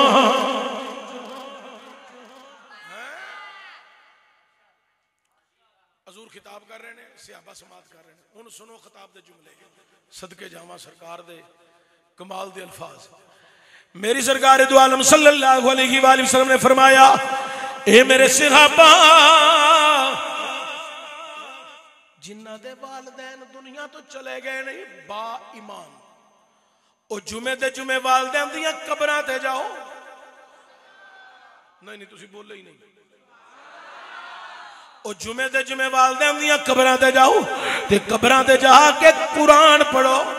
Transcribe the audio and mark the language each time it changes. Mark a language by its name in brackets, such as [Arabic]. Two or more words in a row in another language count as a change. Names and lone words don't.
[Urdu] حضور خطاب کر رہے ہیں، صحابہ سماعت کر رہے ہیں. [Punjabi] ہن سنو خطاب دے جملے، صدقے جاواں سرکار دے کمال دے الفاظ. میری سرکار دو عالم [Arabic] صلى الله عليه وسلم [Punjabi] نے فرمایا، اے میرے صحابہ جنہاں دے والدین دنیا تو چلے گئے نہیں، با ایمان، او جمعے دے جمعے والدین دیاں قبراں تے جاؤ. نہیں نہیں تسی بولے ہی نہیں۔ او جمعے دے جمعے والدین دیاں قبراں تے جاؤ تے قبراں تے جاکے قرآن پڑھو.